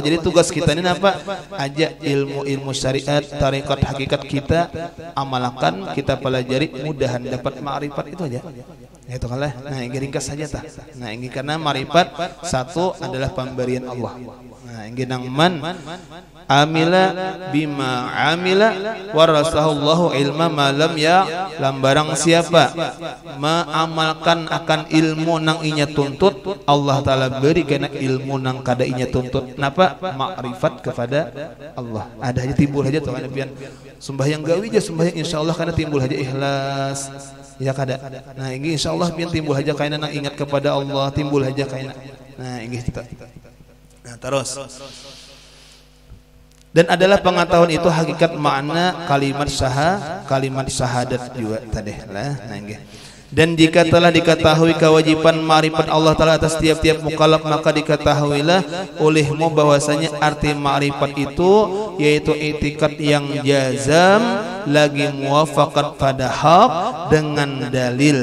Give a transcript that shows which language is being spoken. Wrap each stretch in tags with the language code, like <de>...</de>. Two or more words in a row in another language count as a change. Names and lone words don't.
<bjn>Jadi tugas kita ini apa? Aja ilmu syariat, tarikat, hakikat kita amalkan, kita pelajari, mudahan dapat ma'rifat itu aja. Itu kan lah. Nah ini ringkas saja tah. Nah ini karena ma'rifat satu adalah pemberian Allah. Nah ini nang</bjn> <ar>من عمل بما عمل ورثه الله علم ما لم يا</ar> <bjn>lambarang siapa mengamalkan akan ilmu nang inya tuntut, Allah Ta'ala beri kena ilmu nang kada inya tuntut. Kenapa? Ma'rifat kepada Allah. Ada aja timbul aja tuh kan pian sembahyang gawi aja sembahyang insyaallah karena timbul aja ikhlas ya kada. Nah ini insyaallah pian timbul aja kaina nang ingat kepada Allah, timbul aja kaina. Nah ini kita. Nah terus dan adalah pengetahuan itu hakikat makna kalimat syahadat juga tadi lah.</bjn> <ms>Nah, dan jika telah diketahui kewajiban ma'rifat Allah Ta'ala atas tiap-tiap mukallaf, maka diketahuilah olehmu bahwasanya arti ma'rifat itu yaitu i'tikad yang jazam lagi muwafaqat pada hak dengan dalil.</ms>